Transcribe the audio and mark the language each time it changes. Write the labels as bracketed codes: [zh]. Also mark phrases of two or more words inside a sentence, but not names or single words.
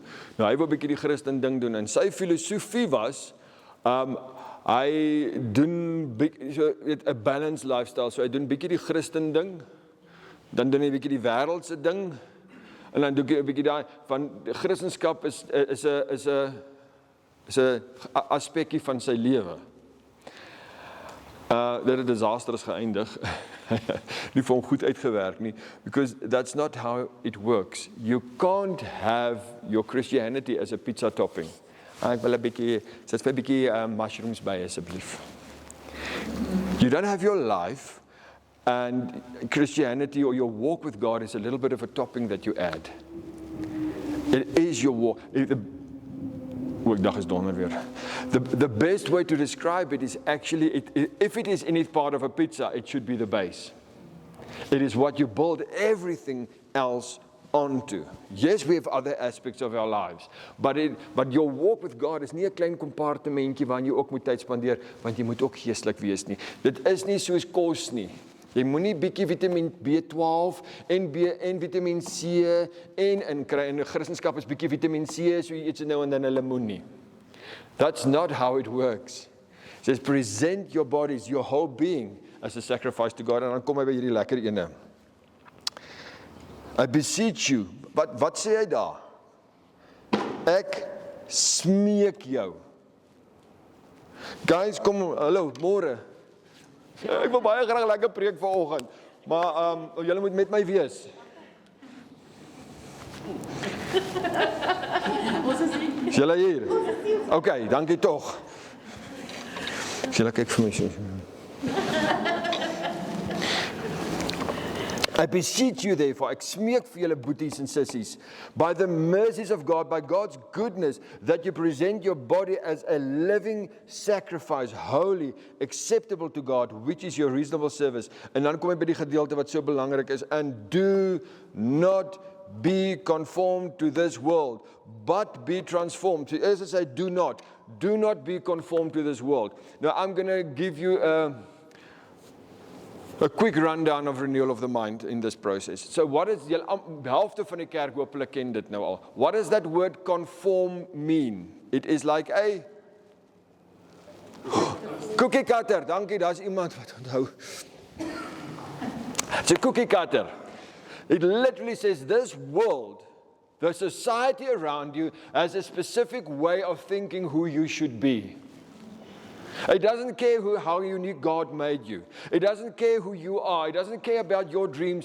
[af] Nou, hy wou 'n bietjie die Christen ding doen, en sy filosofie was, hy doen 'n [en] balanced lifestyle, [af] so hy doen bietjie die Christen ding, dan doen hy bietjie die wêreldse ding, en dan doen hy 'n bietjie daai van Christendom is 'n aspekkie van sy lewe. Dit het disastrous geëindig. Nie vir hom goed uitgewerk nie, [en] because that's not how it works. You can't have your Christianity as a pizza topping. Ek wil 'n bietjie, sit vir 'n bietjie mushrooms by asseblief. You don't have your life, and Christianity or your walk with God is a little bit of a topping that you add. It is your walk. [af] Dag is donder weer. [en] The best way to describe it is actually, if it is any part of a pizza, it should be the base. It is what you build everything else onto. Yes, we have other aspects of our lives, but your walk with God is [af] nie 'n klein kompartementjie waarin jy ook moet tyd spandeer, want jy moet ook geestelik wees nie. Dit is nie soos kos nie. Jy moenie bietjie vitamine B12 en vitamine C en kry. In Christendom is bietjie vitamine C, so jy eet nou en dan 'n lemoen nie. [en] That's not how it works. It says present your bodies, your whole being as a sacrifice to God. [af] En dan kom hy by hierdie lekker ene. [en] I beseech you. [af] Wat sê hy daar? Ek smeek jou. Guys, kom, hallo, môre. Ek wil baie graag lekker preek vanoggend, maar julle moet met my wees. Is julle hier? Okay, dankie tog. Julle kyk vir my so. [en] I beseech you therefore, [af] ek smeek vir julle boeties en sissies, [en] by the mercies of God, by God's goodness, that you present your body as a living sacrifice, holy, acceptable to God, which is your reasonable service. [af] En dan kom jy by die gedeelte wat so belangrik is, [en] and do not be conformed to this world, but be transformed. So as I say, do not be conformed to this world. Now I'm going to give you a quick rundown of renewal of the mind in this process. So what is, [af] die helfte van die kerk hopelik ken dit nou al. [en] What does that word conform mean? It is like a cookie cutter. [af] Dankie, daar's iemand wat onthou. [en] It's a cookie cutter. It literally says this world, the society around you, has a specific way of thinking who you should be. It doesn't care how unique God made you. It doesn't care who you are. It doesn't care about your dreams.